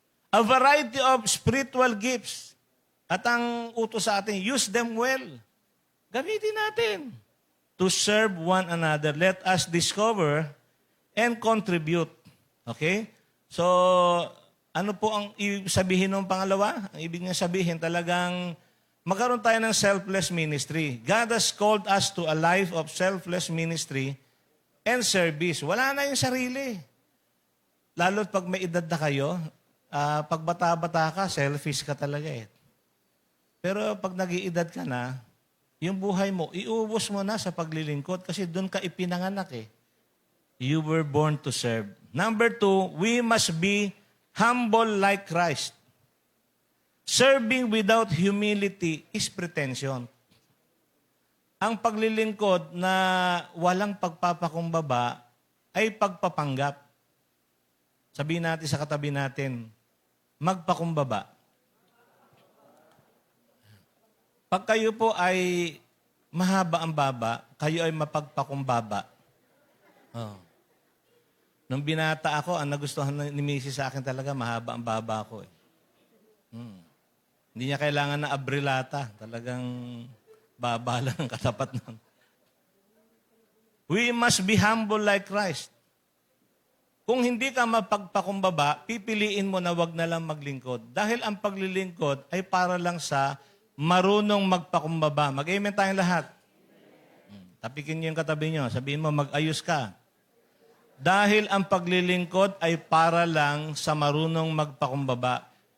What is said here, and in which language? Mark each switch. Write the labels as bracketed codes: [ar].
[en] A variety of spiritual gifts. [tl] At ang utos sa atin, [en] use them well. [tl] Gamitin natin [en] to serve one another. Let us discover and contribute. Okay? [tl] So, ano po ang ibig sabihin ng pangalawa? Ang ibig niya sabihin talagang magkaroon tayo ng selfless ministry. [en] God has called us to a life of selfless ministry and service. [tl] Wala na yung sarili. Lalo't pag may edad na kayo, pag bata-bata ka, selfish ka talaga Pero pag nag-iedad ka na, yung buhay mo, iubos mo na sa paglilingkod kasi doon ka ipinanganak [en] You were born to serve. Number 2, we must be humble like Christ. Serving without humility is pretension. [tl] Ang paglilingkod na walang pagpapakumbaba ay pagpapanggap. Sabihin natin sa katabi natin, magpakumbaba. Pag kayo po ay mahaba ang baba, kayo ay mapagpakumbaba. Oh. Nung binata ako, ang nagustuhan ni Mrs. sa akin talaga, mahaba ang baba ko. Hindi niya kailangan na abrilata. Talagang baba lang ang katapat nun. [en] We must be humble like Christ. [tl] Kung hindi ka mapagpakumbaba, pipiliin mo na wag na lang maglingkod. Dahil ang paglilingkod ay para lang sa marunong magpakumbaba. Mag-amen tayong lahat. Tapikin niyo yung katabi niyo. Sabihin mo, mag-ayos ka. Dahil ang paglilingkod ay para lang sa marunong magpakumbaba.